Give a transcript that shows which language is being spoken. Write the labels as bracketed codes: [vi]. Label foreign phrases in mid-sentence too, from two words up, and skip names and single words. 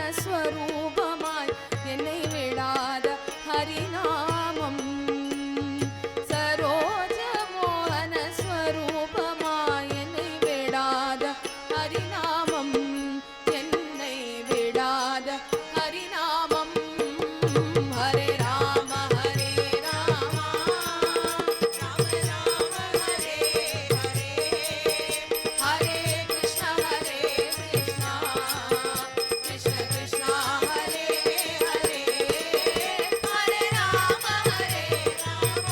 [ta] ஸ்வரூபமாய் என்னை விடாத ஹரிநாமம் சரோஜ மோகன ஸ்வரூபமாய் என்னை விடாத ஹரிநாமம் என்னை விடாத ஹரிநாமம் [sa] हरे राम हरे राम राम राम हरे हरे हरे कृष्ण कृष्ण कृष्ण हरे हरे हरे राम हरे राम